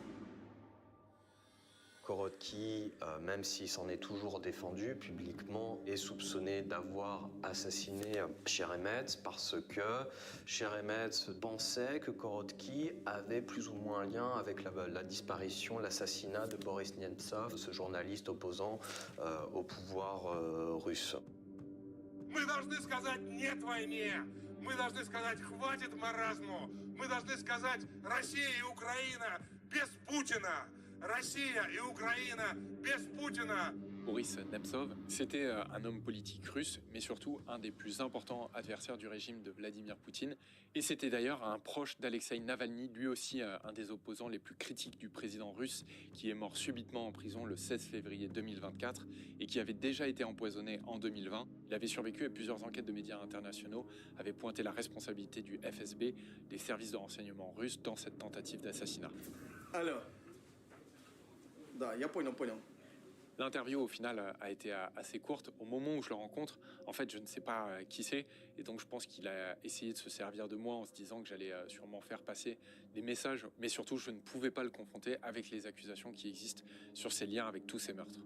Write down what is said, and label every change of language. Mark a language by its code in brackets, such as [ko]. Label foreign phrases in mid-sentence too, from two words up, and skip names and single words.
[fr] Korotký, même s'il s'en est toujours défendu publiquement, est soupçonné d'avoir assassiné Cheremetz parce que Cheremetz pensait que Korotký avait plus ou moins un lien avec la disparition, l'assassinat de Boris Nemtsov, ce journaliste opposant au pouvoir russe. [ru] Мы должны сказать «нет» войне. Мы должны сказать «хватит маразму». Мы должны сказать «Россия и Украина без Путина». Россия и Украина без Путина. [fr] Boris Nemtsov, c'était un homme politique russe, mais surtout un des plus importants adversaires du régime de Vladimir Poutine. Et c'était d'ailleurs un proche d'Alexeï Navalny, lui aussi un des opposants les plus critiques du président russe, qui est mort subitement en prison le 16 février 2024 et qui avait déjà été empoisonné en 2020. Il avait survécu et plusieurs enquêtes de médias internationaux avaient pointé la responsabilité du FSB, des services de renseignement russes, dans cette tentative d'assassinat. Alors, [ru] да, я понял. [fr] L'interview, au final, a été assez courte. Au moment où je le rencontre, en fait, je ne sais pas qui c'est. Et donc, je pense qu'il a essayé de se servir de moi en se disant que j'allais sûrement faire passer des messages. Mais surtout, je ne pouvais pas le confronter avec les accusations qui existent sur ses liens avec tous ces meurtres.